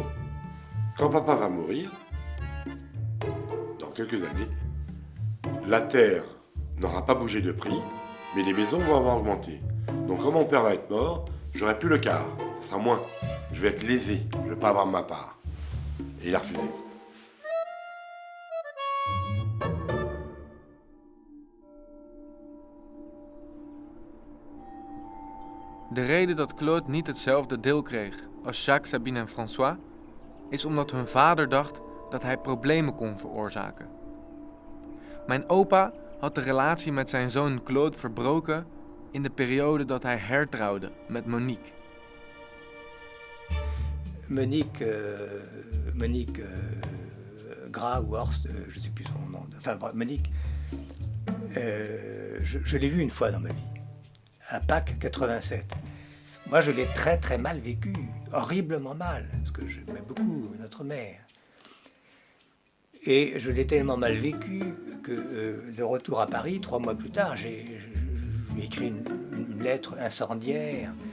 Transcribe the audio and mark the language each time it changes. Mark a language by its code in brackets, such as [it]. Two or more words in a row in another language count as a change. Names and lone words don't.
[fr] Quand papa va mourir, dans quelques années, la terre n'aura pas bougé de prix, mais les maisons vont avoir augmenté. Donc quand mon père va être mort, j'aurai plus le quart, ce sera moins. Je vais être lésé, je ne vais pas avoir ma part. Et il a refusé. [nl] De reden dat Claude niet hetzelfde deel kreeg als Jacques, Sabine en François, is omdat hun vader dacht dat hij problemen kon veroorzaken. Mijn opa had de relatie met zijn zoon Claude verbroken in de periode dat hij hertrouwde met Monique. [fr] Monique Gras ou Horst, je ne sais plus son nom. Enfin, Monique, je l'ai vue une fois dans ma vie, à Pâques 87. Moi, je l'ai très très mal vécu, horriblement mal, parce que j'aimais beaucoup notre mère. Et je l'ai tellement mal vécu que de retour à Paris, 3 mois plus tard, je lui ai écrit une lettre incendiaire.